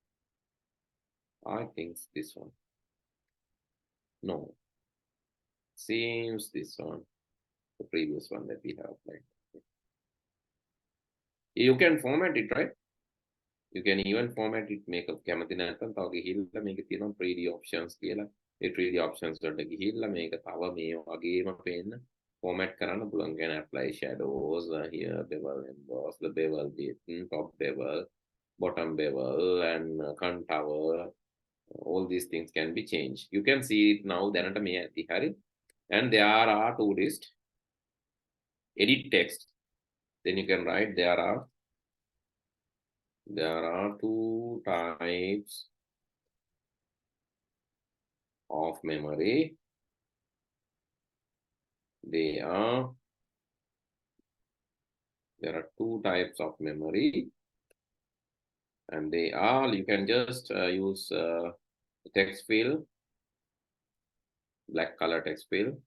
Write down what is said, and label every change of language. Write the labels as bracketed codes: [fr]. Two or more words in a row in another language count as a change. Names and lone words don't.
[en] I think it's this one. No. Seems this one. The previous one that we have applied. You can format it, right? You can even format it, make a [si] කැමති නැත්නම් තව ගිහිල්ලා මේකේ තියෙනවා [en] 3D options කියලා. [si] ඒ [en] 3D options [si] වලට ගිහිල්ලා මේක තව මේ වගේම පේන්න format කරන්න පුළුවන්. [en] Can apply shadows here, bevel emboss, the bevel width, top bevel, bottom bevel, and contour. All these things can be changed. You can see it now [si] දැනට මේ ඇති හරි. [en] And there are two lists. Edit text. Then you can write there are two types of memory. There are two types of memory, and they are, you can just use text fill, black color text fill.